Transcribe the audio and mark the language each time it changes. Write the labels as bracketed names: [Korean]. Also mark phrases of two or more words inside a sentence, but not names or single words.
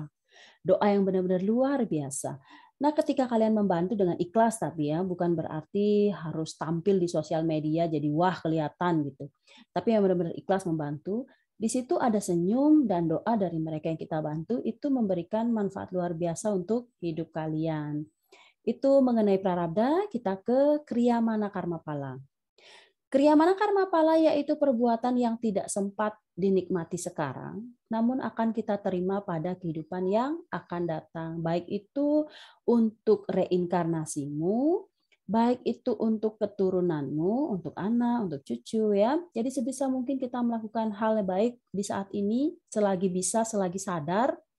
[Indonesian] Doa yang benar-benar luar biasa. Nah, ketika kalian membantu dengan ikhlas tapi ya, bukan berarti harus tampil di sosial media jadi wah kelihatan gitu. Tapi yang benar-benar ikhlas membantu, di situ ada senyum dan doa dari mereka yang kita bantu itu memberikan manfaat luar biasa untuk hidup kalian. Itu mengenai prarabdha, kita ke kriyamana karma pala. Kriyamana karma pala yaitu perbuatan yang tidak sempat dinikmati sekarang, namun akan kita terima pada kehidupan yang akan datang. Baik itu untuk reinkarnasimu, baik itu untuk keturunanmu, untuk anak, untuk cucu ya. Jadi sebisa mungkin kita melakukan hal yang baik di saat ini, selagi bisa, selagi sadar.